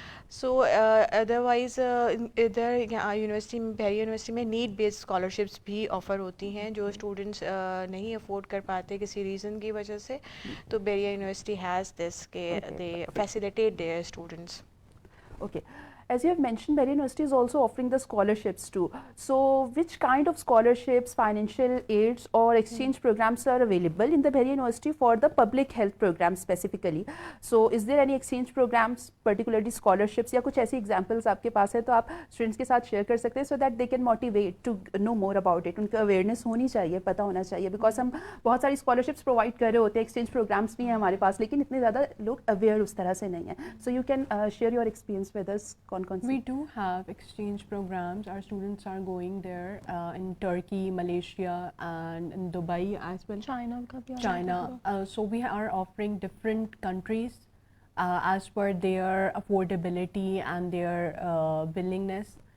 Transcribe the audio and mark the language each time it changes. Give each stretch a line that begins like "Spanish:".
English: So otherwise
Urdu: ادھر university میں, بحریہ یونیورسٹی میں نیڈ بیسڈ اسکالرشپس بھی آفر ہوتی ہیں جو اسٹوڈنٹس نہیں افورڈ کر پاتے کسی ریزن کی وجہ سے.
English: تو Bahria University has this کہ they facilitate their students. Okay. As you have mentioned, Bahariya University is also offering the scholarships too. So, which kind of scholarships, financial aids or exchange programs are available in the Bahariya University for the public health program specifically? So, is there any exchange programs, particularly scholarships,
Urdu: یا کچھ ایسی examples آپ کے پاس ہے تو آپ students کے ساتھ share کر سکتے ہیں
English: so that they can motivate to know more about it.
Urdu: ان کا awareness ہونی چاہیے, پتہ ہونا چاہیے, because ہم بہت ساری scholarships provide کر رہے ہوتے ہیں, exchange programs بھی ہیں ہمارے پاس, لیکن اتنے زیادہ لوگ aware اس طرح سے نہیں ہیں.
English: So, you can share your experience with us. We do have exchange programs. Our students are going there in Turkey, Malaysia, and in Dubai as well. China. So we are offering different countries as per their affordability and their willingness.